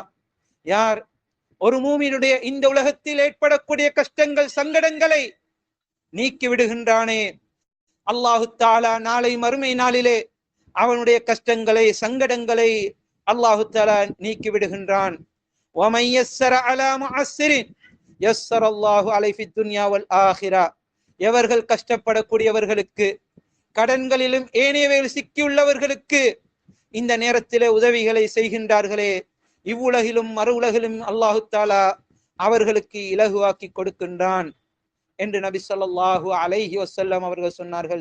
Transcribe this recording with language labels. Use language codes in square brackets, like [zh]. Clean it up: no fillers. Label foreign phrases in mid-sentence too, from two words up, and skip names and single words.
[ta] யார் ஒரு மூமினுடைய இந்த உலகத்தில் ஏற்படக்கூடிய கஷ்டங்கள், சங்கடங்களை நீக்கி விடுகின்றானே, [ar] الله تعالى [ta] நாளை மறுமை நாளிலே அவனுடைய கஷ்டங்களை, சங்கடங்களை [ar] الله تعالى [ta] நீக்கி விடுகின்றான். [ar] وَمَنْ يَسَّرَ عَلَى مُعَسِّرٍ يَسَّرَ اللَّهُ عَلَيْهِ فِي الدُّنْيَا وَالْآخِرَةِ. [ta] எவர்கள் கஷ்டப்படக்கூடியவர்களுக்கு கடன்களிலும் ஏனையவையில் சிக்கியுள்ளவர்களுக்கு இந்த நேரத்திலே உதவிகளை செய்கின்றார்களே, இவ்வுலகிலும் மறு உலகிலும் [ar] الله تعالى [ta] அவர்களுக்கு இலகுவாக்கி கொடுக்கின்றான் என்று நபி [ar] صلى الله عليه وسلم [ta] அவர்கள் சொன்னார்கள்.